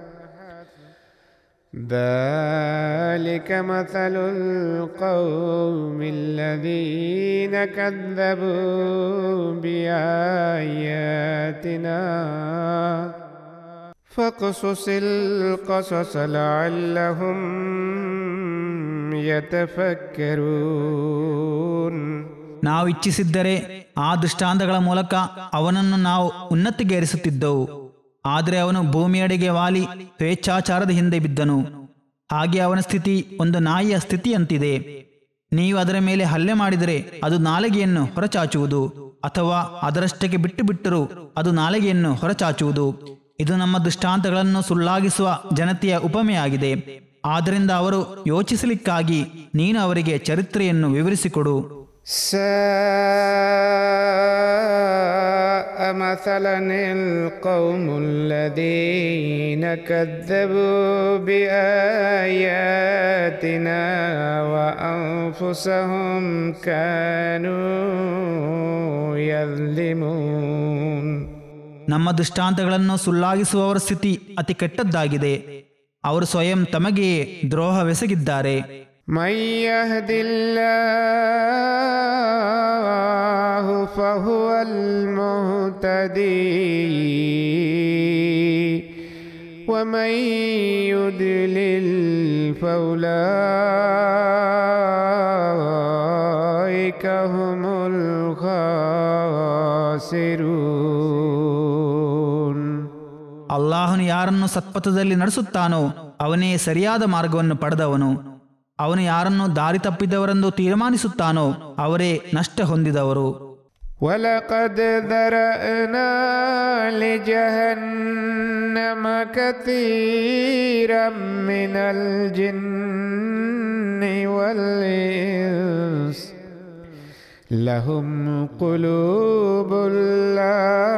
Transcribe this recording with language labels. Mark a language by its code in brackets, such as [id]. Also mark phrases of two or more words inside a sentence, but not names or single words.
[ar] ذلك مثل القوم الذين كذبوا بآياتنا فاقصص القصص لعلهم يتفكرون. [kn] ನಾವು ಇಚ್ಛಿಸಿದ್ದರೆ ಆ ದೃಷ್ಟಾಂತಗಳ ಮೂಲಕ ಅವನನ್ನು ನಾವು ಉನ್ನತಿಗೇರಿಸುತ್ತಿದ್ದೆವು, ಆದರೆ ಅವನು ಭೂಮಿಯಡೆಗೆ ವಾಲಿ ಸ್ವೇಚ್ಛಾಚಾರದ ಹಿಂದೆ ಬಿದ್ದನು. ಹಾಗೆ ಅವನ ಸ್ಥಿತಿ ಒಂದು ನಾಯಿಯ ಸ್ಥಿತಿಯಂತಿದೆ. ನೀವು ಅದರ ಮೇಲೆ ಹಲ್ಲೆ ಮಾಡಿದರೆ ಅದು ನಾಲಿಗೆಯನ್ನು ಹೊರಚಾಚುವುದು, ಅಥವಾ ಅದರಷ್ಟಕ್ಕೆ ಬಿಟ್ಟು ಬಿಟ್ಟರೂ ಅದು ನಾಲಿಗೆಯನ್ನು ಹೊರಚಾಚುವುದು. ಇದು ನಮ್ಮ ದೃಷ್ಟಾಂತಗಳನ್ನು ಸುಳ್ಳಾಗಿಸುವ ಜನತೆಯ ಉಪಮೆಯಾಗಿದೆ. ಆದ್ದರಿಂದ ಅವರು ಯೋಚಿಸಲಿಕ್ಕಾಗಿ ನೀನು ಅವರಿಗೆ ಚರಿತ್ರೆಯನ್ನು ವಿವರಿಸಿಕೊಡು. [ar] ساء مثلا القوم الذين كذبوا بآياتنا وأنفسهم كانوا يظلمون. [kn] ನಮ್ಮ ದೃಷ್ಟಾಂತಗಳನ್ನು ಸುಳ್ಳಾಗಿಸುವವರ ಸ್ಥಿತಿ ಅತಿ ಕೆಟ್ಟದ್ದಾಗಿದೆ. ಅವರು ಸ್ವಯಂ ತಮಗೆಯೇ ದ್ರೋಹವೆಸಗಿದ್ದಾರೆ. [ar] من يهد الله فهو المهتدي ومن يضلل فأولئك هم الخاسرون. [kn] ಅಲ್ಲಾಹನು ಯಾರನ್ನು ಸತ್ಪಥದಲ್ಲಿ ನಡೆಸುತ್ತಾನೋ ಅವನೇ ಸರಿಯಾದ ಮಾರ್ಗವನ್ನು ಪಡೆದವನು. ಅವನು ಯಾರನ್ನು ದಾರಿ ತಪ್ಪಿದವರೆಂದು ತೀರ್ಮಾನಿಸುತ್ತಾನೋ ಅವರೇ ನಷ್ಟ ಹೊಂದಿದವರು. [ar] وَلَقَدْ ذَرَأْنَا لِجَهَنَّمَ كَثِيرًا مِنَ الْجِنِّ وَالْإِنسِ لَهُمْ قُلُوبٌ لَّا